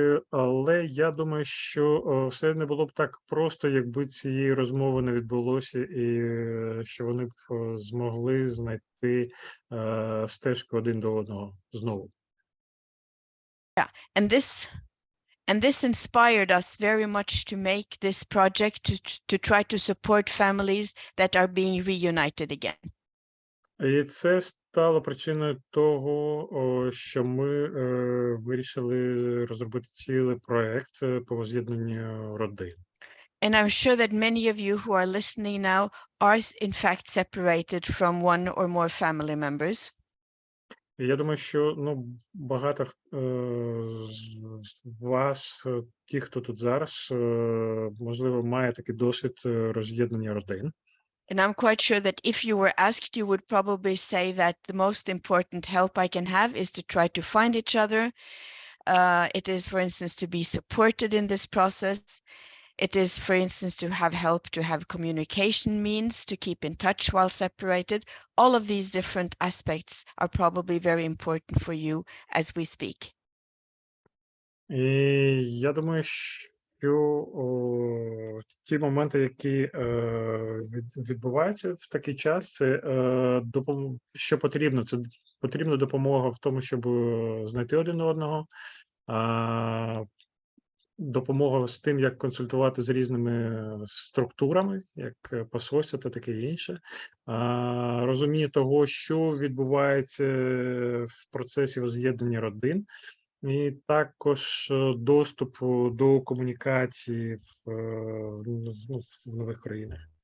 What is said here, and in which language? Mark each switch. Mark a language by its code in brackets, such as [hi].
[uk] Але я думаю, що все не було б так просто, якби цієї розмови не відбулося, і що вони б змогли знайти стежку один до одного знову. [en] Yeah, and this inspired us very much to make this project to try to support families that are being reunited again. [uk] І це стало причиною того, що ми вирішили розробити цілий проект по возз'єднанню родин. [en] And I'm sure that many of you who are listening now are in fact separated from one or more family members. [uk] І я думаю, що багато з вас, ті, хто тут зараз, можливо, має такий досвід роз'єднання родин. [en] And I'm quite sure that if you were asked, you would probably say that the most important help I can have is to try to find each other. It is, for instance, to be supported in this process. It is, for instance, to have help to have communication means, to keep in touch while separated. All of these different aspects are probably very important for you as we speak. [uk] І я думаю, що ті моменти, які відбуваються в такий час, це що потрібно. Це потрібна допомога в тому, щоб знайти один одного, допомога з тим, як консультувати з різними структурами, як посольство та таке інше, розуміння того, що відбувається в процесі возз'єднання родин, і також доступ до комунікації в нових країнах.